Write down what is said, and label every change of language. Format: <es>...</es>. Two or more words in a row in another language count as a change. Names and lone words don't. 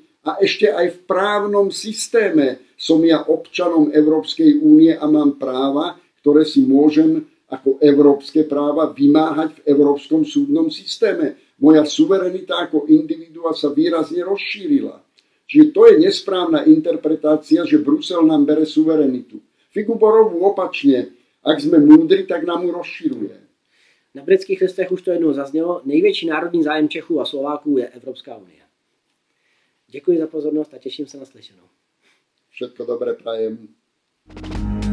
<sk>A ešte aj v právnom systéme som ja občanom Európskej únie a mám práva, ktoré si môžem ako európske práva vymáhať v Európskom súdnom systéme. Moja suverenita ako individua sa výrazne rozšírila. Čiže to je nesprávna interpretácia, že Brusel nám bere suverenitu. Figu borovú opačne, ak sme múdri, tak nám ju rozširuje.</sk> <cs>Na Britských listech už to jednou zaznělo, největší národní zájem Čechů a Slováků je Evropská unie. Děkuji za pozornost a těším se na slyšenou.</cs> <sk>Všetko dobré prajem.</sk>